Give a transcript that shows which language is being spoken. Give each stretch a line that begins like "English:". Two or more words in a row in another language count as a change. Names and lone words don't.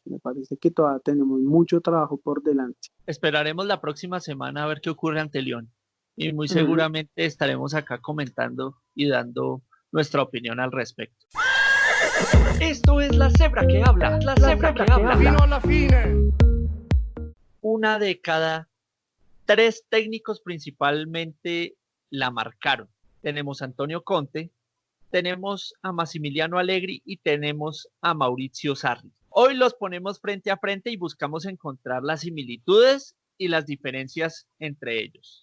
Spanish: Me parece que todavía tenemos mucho trabajo por delante. Esperaremos la próxima semana a ver qué ocurre ante León y muy Ujú. seguramente estaremos acá comentando y dando nuestra opinión al respecto. Esto es la cebra que habla, la cebra que habla.
Italian: Fino alla fine.
Spanish: Una de cada tres técnicos principalmente la marcaron. Tenemos a Antonio Conte, tenemos a Massimiliano Allegri y tenemos a Mauricio Sarri. Hoy los ponemos frente a frente y buscamos encontrar las similitudes y las diferencias entre ellos.